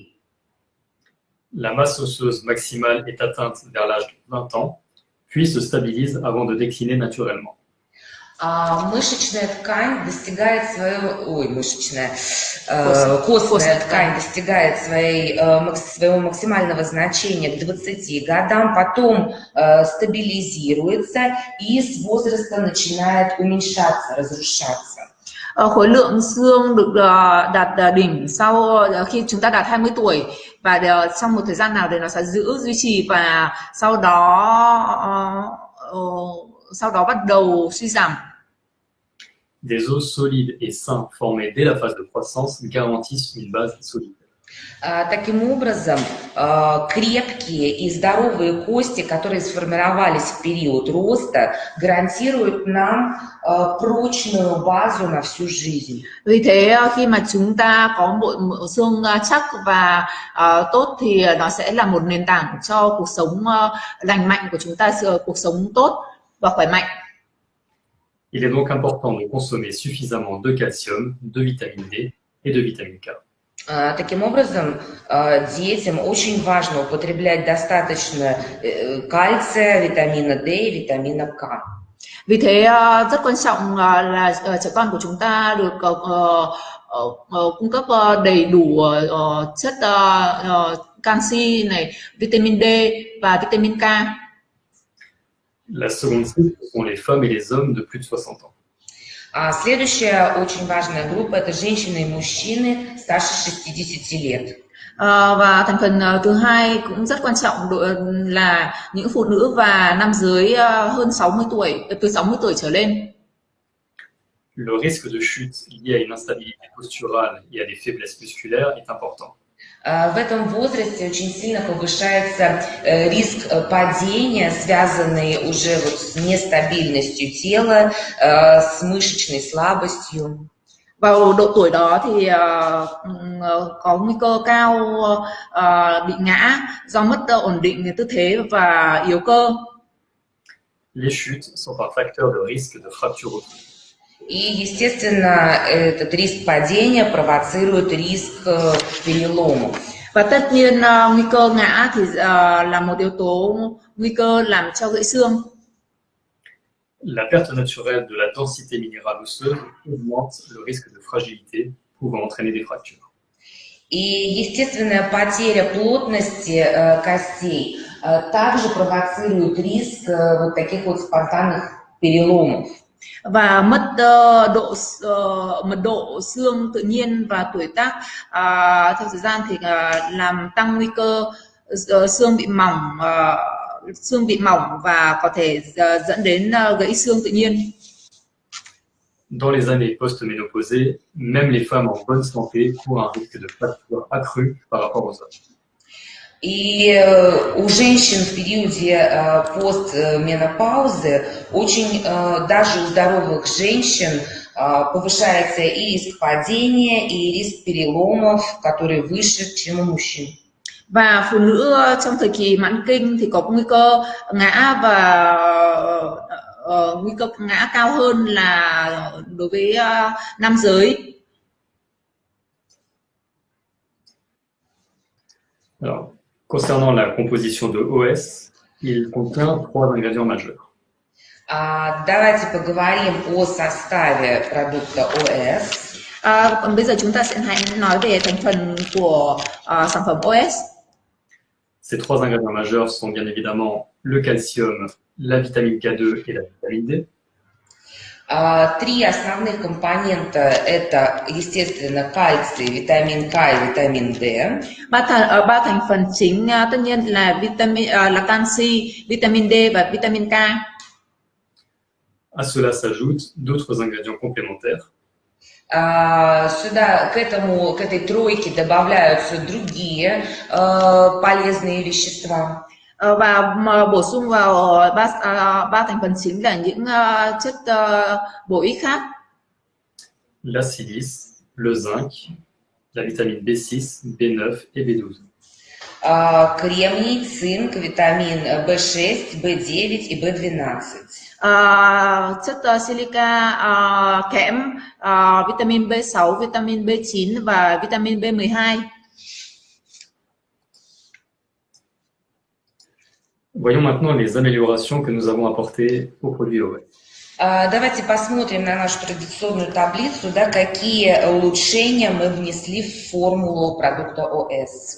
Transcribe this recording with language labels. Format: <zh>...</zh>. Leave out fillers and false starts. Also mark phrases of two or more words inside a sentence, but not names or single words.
<fr>La masse osseuse maximale est atteinte vers l'âge de 20 ans, puis se stabilise avant de décliner naturellement.</fr> <ru>Мышечная ткань достигает своего, Костная костная ткань. ткань достигает своего максимального значения к 20 годам, потом стабилизируется и с возраста начинает уменьшаться, разрушаться.</ru> <vi>Khối lượng xương được đạt đỉnh sau khi chúng ta đạt 20 tuổi và trong một thời gian nào thì nó sẽ duy trì và sau đó bắt đầu suy giảm.</vi> <fr>Des os solides et sains formés dès la phase de croissance garantissent une base solide.</fr> <ru>Таким образом, крепкие и здоровые кости, которые сформировались в период роста, гарантируют нам прочную базу на всю жизнь.</ru> <vi>Vì thế khi mà chúng ta có bộ xương chắc và tốt thì nó sẽ là một nền tảng cho cuộc sống lành mạnh của chúng ta, cuộc sống tốt và khỏe mạnh.</vi> <fr>Il est donc important de consommer suffisamment de calcium, de vitamine D et de vitamine K.</fr> <ru>Таким образом, детям очень важно употреблять достаточно кальция, витамина D и витамина K.</ru> <vi>Vì thế rất quan trọng là trẻ con của chúng ta được cung cấp đầy đủ chất canxi này, vitamin D và vitamin K.</vi> <fr>La seconde cible sont les femmes et les hommes de plus de 60 ans.</fr> <ru>Следующая очень важная группа – это женщины и мужчины старше 60 лет.</ru> <vi>Và thành phần thứ hai cũng rất quan trọng là những phụ nữ và nam giới hơn 60 tuổi, từ 60 tuổi trở lên.</vi> <fr>Le risque de chute lié à une instabilité posturale et à des faiblesses musculaires est important.</fr> <ru>В этом возрасте очень сильно повышается риск падения, связанный уже с нестабильностью тела, с мышечной слабостью.</ru> <vi>Vào độ tuổi đó thì có nguy cơ cao bị ngã do mất ổn định tư thế và yếu cơ.</vi> <fr>Les chutes sont un facteur de risque de fracture osseuse.</fr> <ru>И, естественно, этот риск падения провоцирует риск переломов.</ru> <vi>Và tất nhiên nguy cơ ngã thì là một yếu tố nguy cơ làm cho gãy xương.</vi> <fr>La perte naturelle de la densité minérale osseuse augmente le risque de fragilité, pouvant entraîner des fractures.</fr> <ru>И естественная потеря плотности костей также провоцирует риск вот таких вот спонтанных переломов.</ru> <vi>Và mất mật độ xương tự nhiên và tuổi tác theo thời gian thì làm tăng nguy cơ xương bị mỏng và có thể dẫn đến gãy xương tự nhiên.</vi> <fr>Dans les années post-ménopausées, même les femmes en bonne santé courent un risque de fracture accru par rapport aux hommes.</fr> <ru>И у женщин в периоде постменопаузы очень, даже у здоровых женщин, повышается и риск падения, и риск переломов, который выше, чем у мужчин.</ru> <vi>Và phụ nữ trong thời kỳ mãn kinh thì có nguy cơ ngã và nguy cơ ngã cao hơn là đối với nam giới.</vi> <fr>Alors, concernant la composition de OS, il contient 3 ingrédients majeurs.</fr> <ru>Давайте поговорим о составе продукта ОС.</ru> <vi>Còn bây giờ chúng ta sẽ hãy nói về thành phần của sản phẩm OS.</vi> <fr>Ces 3 ingrédients majeurs sont bien évidemment le calcium, la vitamine K2 et la vitamine D.</fr> <ru>Три основных компонента – это, естественно, кальций, витамин К и витамин D.</ru> <vi>Ba thành phần chính tất nhiên là canxi, vitamin D và vitamin K.</vi> <fr>À cela s'ajoutent d'autres ingrédients complémentaires.</fr> <ru>Сюда, к этой тройке добавляются другие полезные вещества.</ru> <vi>Và bổ sung vào ba thành phần chính là những chất bổ ích khác.</vi> <fr>La silice, le zinc, la vitamine B6, B9 et B12.</fr> <ru>Кремний, цинк, витамин B6, B9 и B12.</ru> <vi>Chất silica, kẽm, vitamin B6, vitamin B9 và vitamin B12.</vi> <fr>Voyons maintenant les améliorations que nous avons apportées au produit OS.</fr> <ru>Давайте посмотрим на нашу традиционную таблицу, да, какие улучшения мы внесли в формулу продукта ОС.</ru>